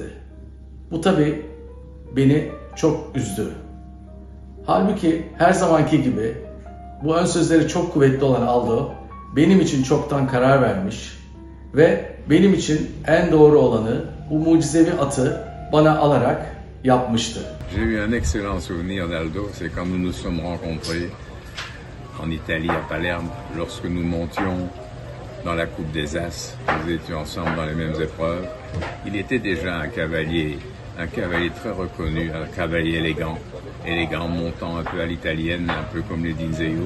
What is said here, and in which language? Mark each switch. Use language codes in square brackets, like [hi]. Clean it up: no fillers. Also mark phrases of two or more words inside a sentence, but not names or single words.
[tr] Bu tabii beni çok üzdü. Halbuki her zamanki gibi bu ön sözleri çok kuvvetli olan Aldo benim için çoktan karar vermiş ve benim için en doğru olanı bu mucizevi atı bana alarak yapmıştı. [fr] J'ai eu un excellent souvenir d'Aldo, c'est quand nous nous sommes rencontrés en Italie, à Palerme, lorsque nous montions dans la Coupe des As. Nous étions ensemble dans les mêmes épreuves. Il était déjà un cavalier très reconnu, un cavalier élégant, montant un peu à l'italienne, un peu comme les Dinzeo.